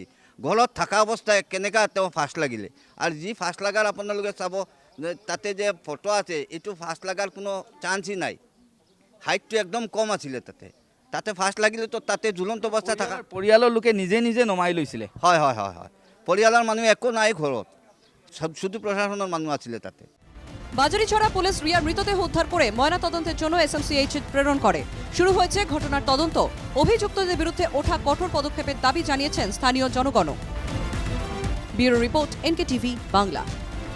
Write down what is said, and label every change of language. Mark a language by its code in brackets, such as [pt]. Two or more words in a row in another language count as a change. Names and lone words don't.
[as] ঘৰত থকা অৱস্থায় কেনেকৈ তেওঁ ফাঁচ লাগিলে? আৰু যি ফাঁচ লগাৰ আপোনালোকে চাব, তাতে যে ফটো আছে, এইটো ফাঁচ লগাৰ কোনো চান্সই নাই। হাইটটো একদম কম আছিলে তাতে ফাঁচ লাগিলে তো তাতে ঝুলন্ত অৱস্থা থকা। পৰিয়ালৰ লোকে নিজে নিজে নমাই লৈছিলে? হয় হয় হয় হয়, পৰিয়ালৰ মানুহ একো নাই ঘৰত, শুধু প্ৰশাসনৰ মানুহ আছিলে তাতে। [bn] বাজারিছড়া পুলিশ রিয়ার মৃতদেহ উদ্ধার করে ময়না তদন্তের জন্য এসএমসিএইচ প্রেরণ করে। শুরু হয়েছে ঘটনার তদন্ত। অভিযুক্তদের বিরুদ্ধে ওঠা কঠোর পদক্ষেপের দাবি জানিয়েছেন স্থানীয় জনগণ। [en] bureau report, [bn] এনকেটিভি বাংলা।